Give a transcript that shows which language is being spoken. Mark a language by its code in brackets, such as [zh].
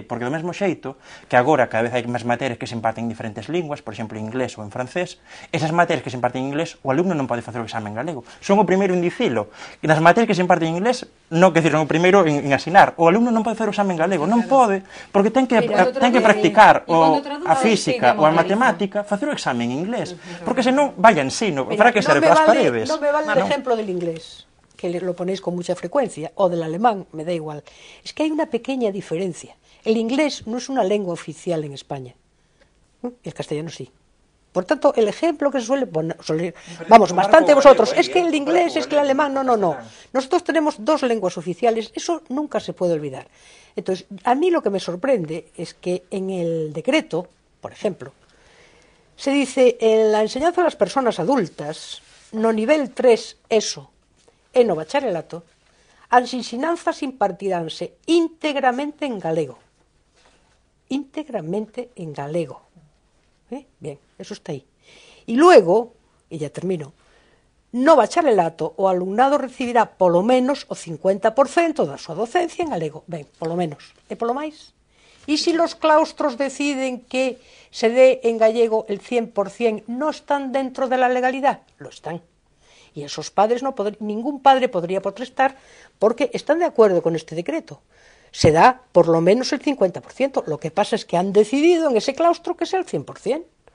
[gl] Porque do mesmo xeito que agora cada vez hai máis materias que se imparten en diferentes linguas, por exemplo, en inglés ou en francés, esas materias que se imparten en inglés, o alumno non pode facer o exame en galego. Son o primeiro en dicilo. Nas materias que se imparten en inglés, non, quer dizer, son o primeiro en asinar. O alumno non pode facer o exame en galego, non pode, porque ten que practicar a física ou a matemática, facer o exame en inglés. Porque senón, vaya ensino, para que serve para as paredes. [es] Non me vale el ejemplo del inglés, que lo ponéis con mucha frecuencia, o del alemán, me da igual. Es que hay una pequeña diferencia. El inglés no es una lengua oficial en España. El castellano sí. Por tanto, el ejemplo que se suele poner, vamos, bastante vosotros, es que el inglés, es que el alemán, no. Nosotros tenemos dos lenguas oficiales, eso nunca se puede olvidar. Entonces, a mí lo que me sorprende es que en el decreto, por ejemplo, se dice en la enseñanza a las personas adultas, [gl] no nivel 3 ESO, e no bacharelato, As ensinanzas impartiránse íntegramente en galego. Íntegramente en galego. Bien, eso está aí. E luego, e ya termino, no bacharelato o alumnado recibirá polo menos o 50% da súa docencia en galego. Ben, polo menos. E polo máis? [es] E se los claustros deciden que se dé en gallego el 100%, ¿no están dentro de la legalidad? Lo están. Y esos padres ningún padre podría protestar porque están de acuerdo con este decreto. Se da por lo menos el 50%. Lo que pasa es que han decidido en ese claustro que sea el 100%.